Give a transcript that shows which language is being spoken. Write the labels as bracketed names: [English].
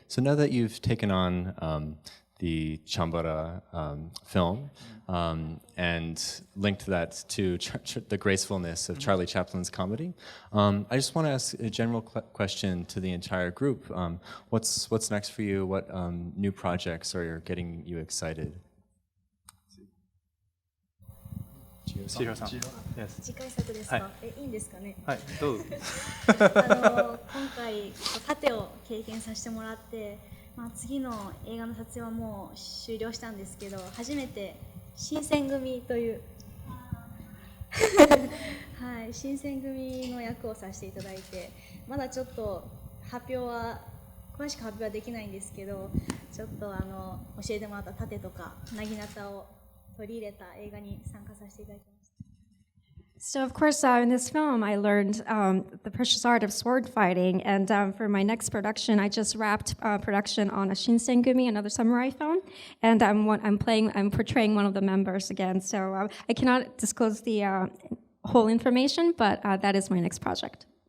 [English] So now that you've taken on the Chambara film and linked that to the gracefulness of Charlie Chaplin's comedy, I just want to ask a general question to the entire group. What's next for you? What new projects are getting you excited? Chihiro-san. Yes. [Japanese] 次回作ですか、いいんですかね。はい、どうぞ。今回盾を経験させてもらって、次の映画の撮影はもう終了したんですけど、初めて新選組というはい、新選組の役をさせていただいて、まだちょっと詳しく発表はできないんですけど、ちょっと教えてもらった盾とかなぎなたを取り入れた映画に参加させていただきました。 [English] So, of course, in this film, I learned the precious art of sword fighting. And for my next production, I just wrapped production on a Shinsengumi, another samurai film. And I'm portraying one of the members again. So I cannot disclose the whole information, but that is my next project.